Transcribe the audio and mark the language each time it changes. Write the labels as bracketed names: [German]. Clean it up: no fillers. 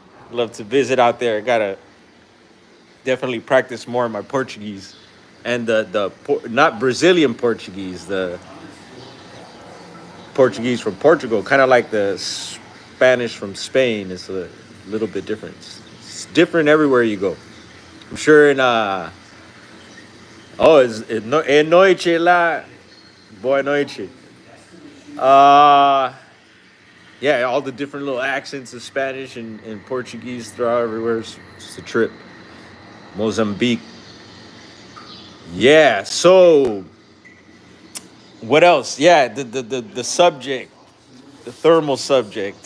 [English] Love to visit out there. Gotta definitely practice more of my Portuguese, and not Brazilian Portuguese, the Portuguese from Portugal, kind of like the Spanish from Spain. It's a little bit different. It's different everywhere you go. I'm sure in oh, [Portuguese] é noite lá, boa noite. [English] Uh yeah, all the different little accents of Spanish and Portuguese throughout everywhere. It's a trip. Mozambique. Yeah. So what else? Yeah, the subject, the thermal subject.